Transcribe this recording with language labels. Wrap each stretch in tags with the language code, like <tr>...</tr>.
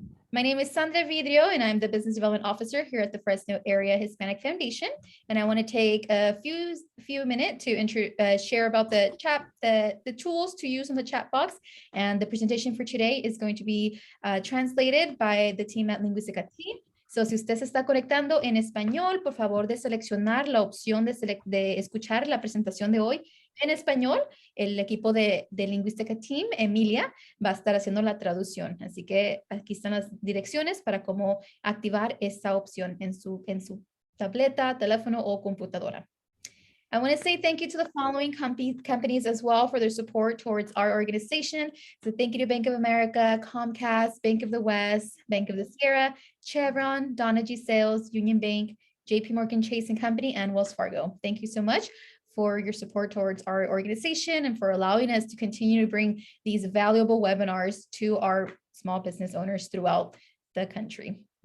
<en>My name is Sandra Vidrio, and I'm the Business Development Officer here at the Fresno Area Hispanic Foundation. And I want to take a few minutes to share about the chat, the tools to use in the chat box. And the presentation for today is going to be translated by the team at Lingüística Team.</en> <es>So, si usted se está conectando en español, por favor de seleccionar la opción de escuchar la presentación de hoy en español. El equipo de Lingüística Team, Emilia, va a estar haciendo la traducción. Así que aquí están las direcciones para cómo activar esta opción en su tableta, teléfono o computadora.</es> <en>I want to say thank you to the following companies as well for their support towards our organization. So thank you to Bank of America, Comcast, Bank of the West, Bank of the Sierra, Chevron, Donna G Sales, Union Bank, JP Morgan Chase and Company, and Wells Fargo. Thank you so much for your support towards our organization and for allowing us to continue to bring these valuable webinars to our small business owners throughout the country.</en>